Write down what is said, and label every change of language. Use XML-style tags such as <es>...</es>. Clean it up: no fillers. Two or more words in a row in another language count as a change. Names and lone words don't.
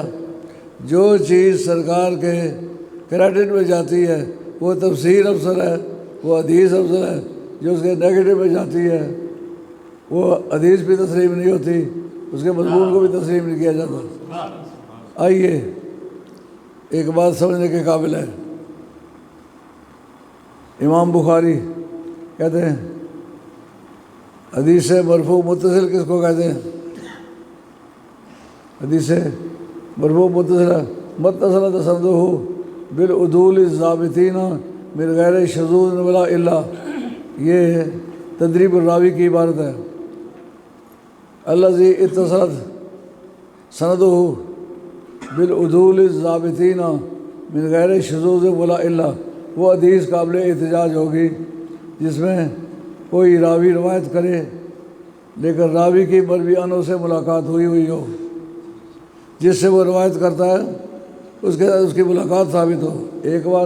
<ur>جو چیز سرکار کے کریڈٹ میں جاتی ہے وہ تفسیر افضل ہے، وہ حدیث افضل ہے، جو اس کے نیگیٹو میں جاتی ہے وہ حدیث بھی تسلیم نہیں ہوتی، اس کے مضمون کو بھی تسلیم نہیں کیا جاتا۔ آئیے ایک بات سمجھنے کے قابل ہے، امام بخاری کہتے ہیں حدیث مرفوع متصل کس کو کہتے ہیں؟</ur> <ar>حدیث مرفوع متصل سندہ بالعدول الضابطین من غیر شذوذ ولا الا،</ar> <ur>یہ تدریب الراوی کی عبارت ہے۔</ur> <ar>الذی اتصلت سندہ بالعدول الضابطین من غیر شذوذ ولا الا،</ar> <ur>وہ حدیث قابل احتجاج ہوگی جس میں کوئی راوی روایت کرے لیکن راوی کی مروی عنوں سے ملاقات ہوئی ہو، جس سے وہ روایت کرتا ہے اس کے ساتھ اس کی ملاقات ثابت ہو، ایک بات۔</ur>